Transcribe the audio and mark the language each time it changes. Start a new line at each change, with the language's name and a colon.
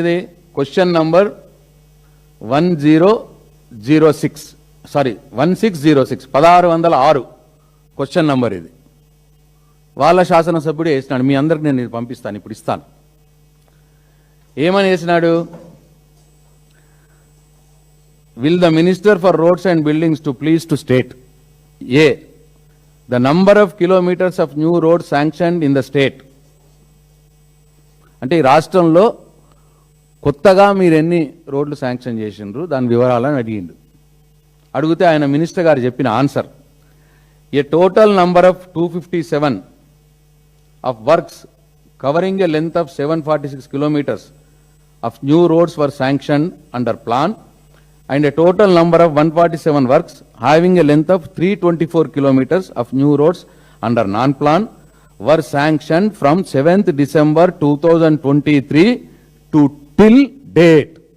Telugu: ఇది question number 1606 1606 question number ఇది. వాళ్ళ శాసనసభ్యుడే వేసినాడు. మీ అందరికి నేను పంపిస్తాను, ఇప్పుడు ఇస్తాను. ఏమని వేసినాడు?
English: Will the Minister for Roads and Buildings to please to state A, the number of kilometers of new roads sanctioned in the state.
Telugu: అంటే ఈ రాష్ట్రంలో కొత్తగా మీరు ఎన్ని రోడ్లు శాంక్షన్ చేసిండ్రు దాని వివరాలను అడిగిండు. అడిగితే ఆయన మినిస్టర్ గారు చెప్పిన answer,
English: A total number of 257 of works covering a length of 746 kilometers of new roads were sanctioned under plan, and a total number of 147 works having a length of 324 kilometers of new roads under non-plan were sanctioned from 7th December 2023 to till date.